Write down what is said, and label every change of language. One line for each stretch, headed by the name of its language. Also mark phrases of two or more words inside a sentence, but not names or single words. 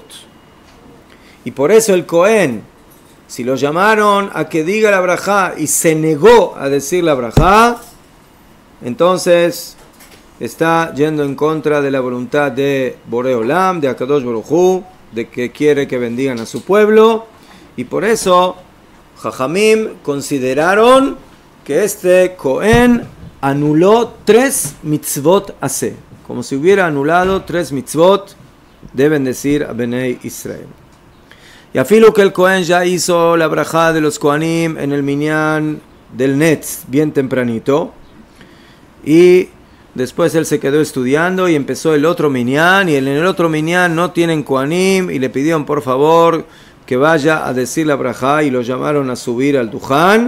Spanish: Y por eso el Kohen, si lo llamaron a que diga la brajá y se negó a decir la brajá, entonces está yendo en contra de la voluntad de Borei Olam, de Akadosh Baruj Hu, de que quiere que bendigan a su pueblo. Y por eso Jajamim consideraron que este Kohen anuló 3
Hebrew: מצוות עשה,
Spanish: como si hubiera anulado 3 mitzvot de bendecir a
Hebrew: בני ישראל.
Spanish: Y afilo que el Kohen ya hizo la brajá de los Kohanim en el minyan del Netz bien tempranito, y después él se quedó estudiando y empezó el otro minyan, y en el otro minyan no tienen Kohanim y le pidieron por favor que vaya a decir la brajá y lo llamaron a subir al Duján.